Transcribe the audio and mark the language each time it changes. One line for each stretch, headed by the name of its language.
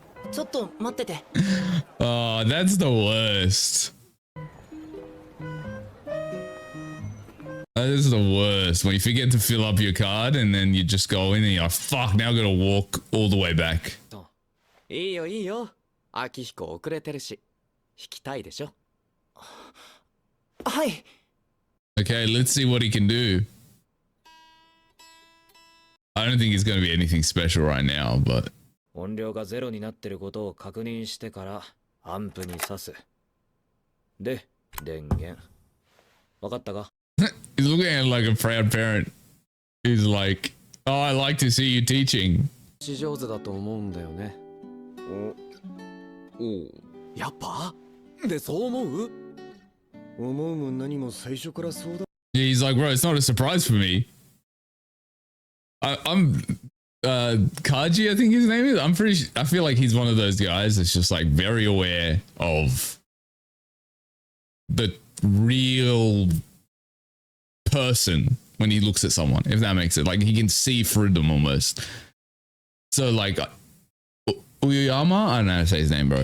Japanese: ちょっと待ってて。
English: Oh, that's the worst. That is the worst. When you forget to fill up your card and then you just go in and you're like, fuck, now I gotta walk all the way back.
Japanese: いいよいいよ。秋彦遅れてるし、弾きたいでしょ。はい。
English: Okay, let's see what he can do. I don't think it's going to be anything special right now, but...
Japanese: 音量がゼロになってることを確認してからアンプに挿す。で、電源。わかったか？
English: He's looking at it like a proud parent. He's like, oh, I like to see you teaching.
Japanese: 上手だと思うんだよね。お、やっぱ？で、そう思う？思うも何も最初からそうだ。
English: Yeah, he's like, bro, it's not a surprise for me. I'm Kaji, I think his name is. I feel like he's one of those guys that's just like very aware of the real person when he looks at someone, if that makes it. Like he can see through them almost. So like Uyama. I don't know how to say his name, bro.